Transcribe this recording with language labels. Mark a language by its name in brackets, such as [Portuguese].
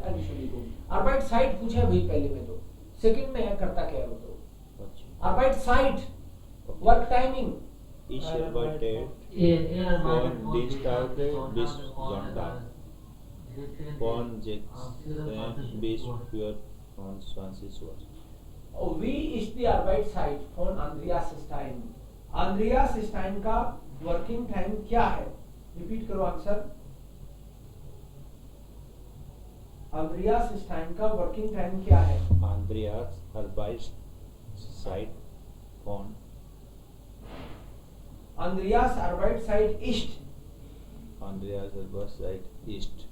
[German] Entschuldigung, [Hindi] Arbeitszeit पूछा है भाई पहले में, तो सेकंड में है करता क्या है वो तो। [English] Arbeitszeit, work timing. [German] Ich arbeite von Dienstag bis Sonntag von 16 bis 24 Uhr. Wie ist die Arbeitszeit von Andreas Stein? [Hindi] Andreas Stein का वर्किंग टाइम क्या है? रिपीट करो आंसर। Andreas Stein का वर्किंग टाइम क्या है? [German] Andreas Arbeitszeit von Andreas Arbeitszeit ist, Andreas Arbeitszeit ist